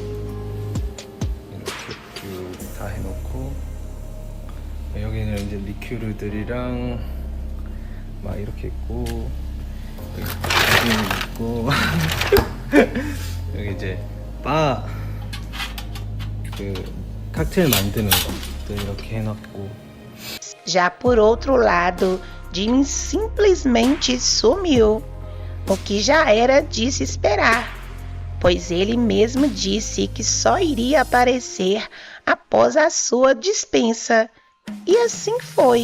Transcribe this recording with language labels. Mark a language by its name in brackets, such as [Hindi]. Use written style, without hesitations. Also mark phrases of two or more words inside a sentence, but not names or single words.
[Korean] 이렇게 쭉 다 해놓고, 여기는 이제 리큐르들이랑 막 이렇게 있고, 여기 있고 여기 이제 바 그 칵테일 만드는 것도 이렇게 해놨고. [Portuguese] Já por outro lado, Jimin simplesmente sumiu, o que já era de se esperar, pois ele mesmo disse que só iria aparecer após a sua dispensa, e assim foi.